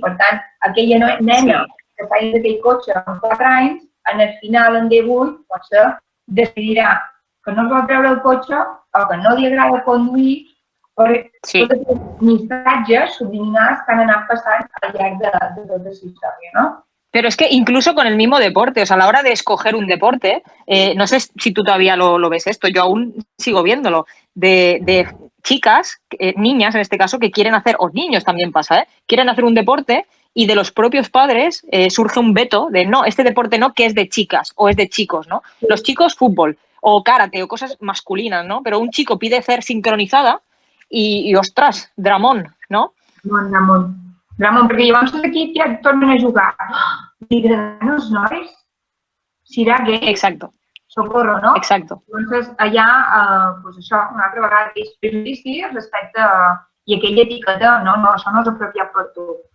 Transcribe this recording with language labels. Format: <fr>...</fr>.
<ca>Per tant, aquella nena que està dins d'aquell cotxe amb 4 anys, en el final, en 18, potser decidirà que no es vol treure el cotxe o que no li agrada conduir Sí. Totes les missatges subliminals que han anat passant al llarg de tota la història, no?</ca> <es>Pero es que incluso con el mismo deporte, o sea, a la hora de escoger un deporte, no sé si tú todavía lo ves esto, yo aún sigo viéndolo, de chicas, niñas en este caso, que quieren hacer, o niños también pasa, quieren hacer un deporte y de los propios padres surge un veto de no, este deporte no, que es de chicas o es de chicos, ¿no? Los chicos fútbol o karate o cosas masculinas, ¿no? Pero un chico pide ser sincronizada y ostras, dramón, ¿no?</es> <ca>Ramon, Ramon, perquè llavors aquí ja tornen a jugar. Li agraden els nois? Serà gay?</ca> <es>Exacto, Socorro, no? exacto.</es> <ca>Llavors, allà, doncs això, una altra vegada, aquells prejudicis respecte i aquella etiqueta, no, això no és apropiat per tu.</ca>